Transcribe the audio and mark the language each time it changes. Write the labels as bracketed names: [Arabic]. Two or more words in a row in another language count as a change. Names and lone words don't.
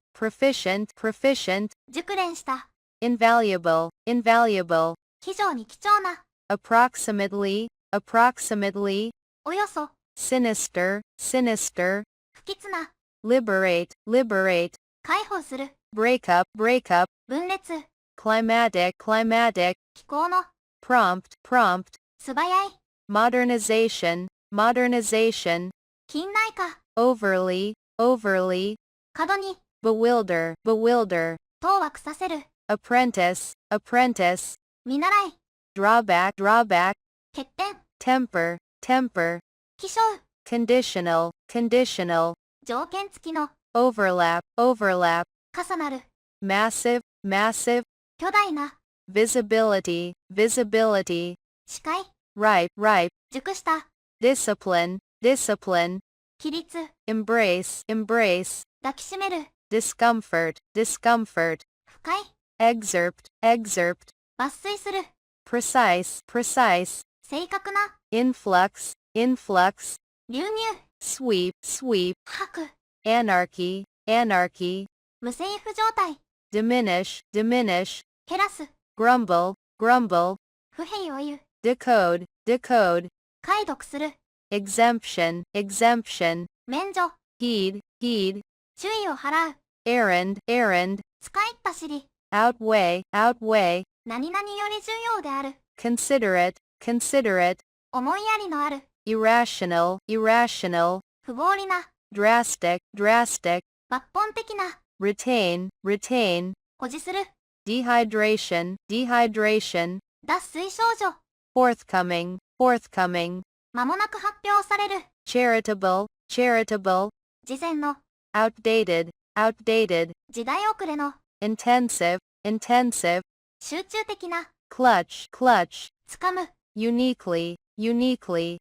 [English] proficient, proficient, [Japanese] 熟練した、 [English] invaluable, invaluable, [Japanese] 非常に貴重な、 [English] approximately, approximately, [Japanese] およそ、 [English] sinister, sinister, [Japanese] 不吉な、 [English] liberate, liberate, [Japanese] 解放する、 [English] break up, break up, [Japanese] 分裂、 [English] climatic, climatic, [Japanese] 気候の、 [English] prompt, prompt, [Japanese] 素早い、 [English] modernization, modernization, [Japanese] 近代化、 [English] overly, overly, [Japanese] 過度に、 [English] bewilder, bewilder, [Japanese] 当惑させる、 [English] apprentice, apprentice, [Japanese] 見習い、 [English] drawback, drawback, [Japanese] 欠点、 [English] temper, temper, [Japanese] 気象、 [English] conditional, conditional, [Japanese] 条件付きの、 [English] overlap, overlap, [Japanese] 重なる、 [English] massive, massive, [Japanese] 巨大な、 [English] visibility, visibility, [Japanese] 視界、 [English] ripe, ripe, [Japanese] 熟した、 [English] discipline, discipline, [Japanese] 規律、 [English] embrace, embrace, [Japanese] 抱きしめる、 [English] discomfort, discomfort, [Japanese] 不快、 [English] excerpt, excerpt, [Japanese] 抜粋する、 [English] precise, precise, [Japanese] 正確な、 [English] influx, influx, [Japanese] 流入、 [English] sweep, sweep, [Japanese] 吐く、 [English] anarchy, anarchy, [Japanese] 無政府状態、 [English] diminish, diminish, [Japanese] 減らす、 [English] grumble, grumble, [Japanese] 不平を言う、 [English] decode, decode, [Japanese] 解読する、 [English] exemption, exemption, [Japanese] 免除、 [English] heed, heed, [Japanese] 注意を払う、 [English] errand, errand, [Japanese] 使いっ走り、 [English] outweigh, outweigh, [Japanese] 何々より重要である、 [English] considerate, considerate, [Japanese] 思いやりのある、 [English] irrational, irrational, [Japanese] 不合理な、 [English] drastic, drastic, [Japanese] 抜本的な、 [English] retain, retain, [Japanese] 保持する、 [English] dehydration, dehydration, [Japanese] 脱水症状、 [English] forthcoming, forthcoming, [Japanese] 間もなく発表される、 [English] charitable, charitable, [Japanese] 事前の、 [English] outdated, outdated, [Japanese] 時代遅れの、 [English] intensive, intensive, [Japanese] 集中的な、 [English] clutch, clutch, [Japanese] 掴む、 [English] uniquely, uniquely,